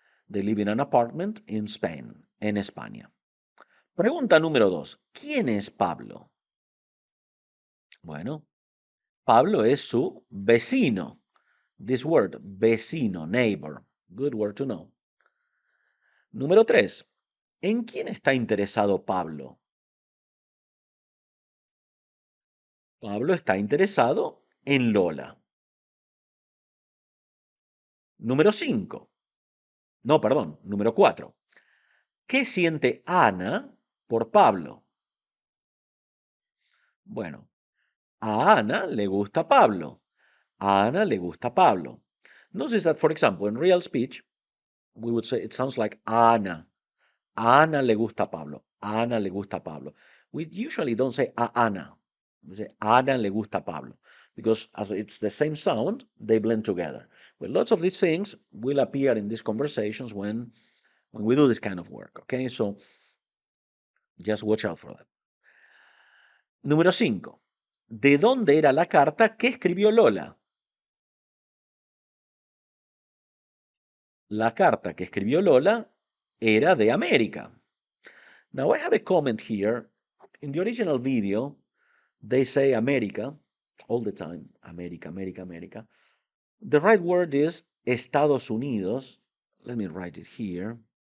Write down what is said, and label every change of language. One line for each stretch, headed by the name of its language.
English: They live in an apartment in Spain,
Spanish: en España. Pregunta número 2. ¿Quién es Pablo? Bueno, Pablo es su vecino.
English: This word, vecino, neighbor. Good word to know.
Spanish: Número 3. ¿En quién está interesado Pablo? Pablo está interesado en Lola. Número 5. No, perdón, número 4. ¿Qué siente Ana por Pablo? Bueno, a Ana le gusta Pablo. A Ana le gusta Pablo.
English: Notice that, for example, in real speech, we would say it sounds like Ana.
Spanish: A Ana le gusta Pablo. A Ana le gusta Pablo.
English: We usually don't say a Ana. We say
Spanish: Ana le gusta Pablo.
English: Because as it's the same sound, they blend together. Well, lots of these things will appear in these conversations when we do this kind of work. Okay, so just watch out for that.
Spanish: Número 5. ¿De dónde era la carta que escribió Lola? La carta que escribió Lola era de América.
English: Now I have a comment here. In the original video, they say America all the time. America, America, America. The right word is Estados Unidos. Let me write it here.